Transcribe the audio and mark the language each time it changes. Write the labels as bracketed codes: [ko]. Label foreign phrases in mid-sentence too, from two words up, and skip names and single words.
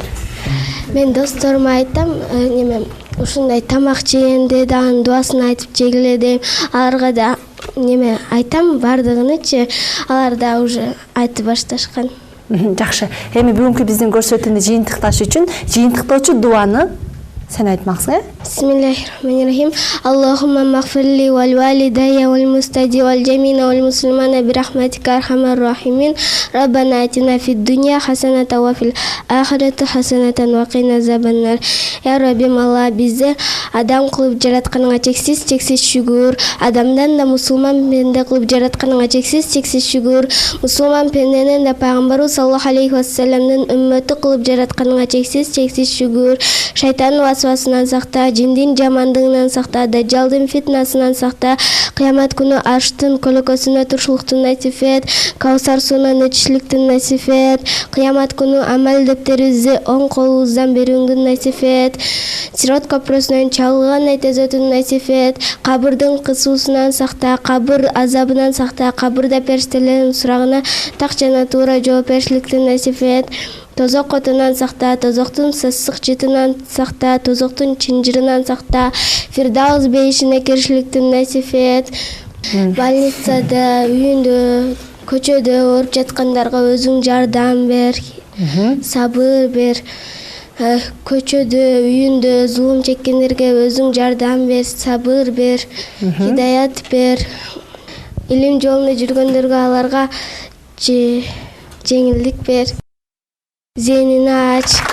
[ky] Мен досторума айтам, ушундай тамак жегенде дагы дуасын айтып жегиле дейм. Аларга да айтам, бардыгынычы, алар да уже айтып башташкан. Жакшы. Эми бүгүнкү биздин көрсөтүүнү жыйынтыкташ үчүн жыйынтыктоочу дуаны сен айтмаксың, [ar] بسم الله الرحمن الرحيم. اللهم اغفر لي ولوالدي والمستادي والجامعين والمسلمين برحمتك أرحم الراحمين. ربنا آتنا في الدنيا حسنة وفي الآخرة حسنة وقنا عذاب النار. [ky] Я Раббим, Алла, бизди адам кылып жаратканыңа чексиз шүгүр. Адамдан да мусулман пенде кылып жаратканыңа чексиз шүгүр. Мусулман пенденен да пайгамбарыбыз [ar] صلى الله عليه وسلم [ky] үммөтү кылып жаратканыңа чексиз шүгүр. Шайтандын васвасынан сакта, жиндин жамандыгынан сакта, дажжалдын фитнасынан сакта, кыямат күнү арштын көлөкөсүнө турушулукту насип эт, Каусар суунан ичишликтин насип эт, кыямат күнү амал дептерибизди оң колубуздан берүүңдү насип эт, Сирот көпүрөсүнөн чалган этезөтүн насип эт, кабырдын кысуусунан сакта, кабыр азабынан сакта, кабырда периштелердин сурагына так жана туура жооп беришиликти насип эт, тозок отунан сакта, тозоктун сасык жытынан сакта, тозоктун чынжырынан сакта, Фирдавс бейишине киришиликти насип эт, больницада, үйүндө, көчөдө ооруп жаткандарга өзүң жардам бер, сабыр бер, көчөдө, үйүндө зулум чеккендерге өзүң жардам бер, сабыр бер, хидаят бер, илим жолунда жүргөндөргө аларга жеңилдик бер, зеhnini ач.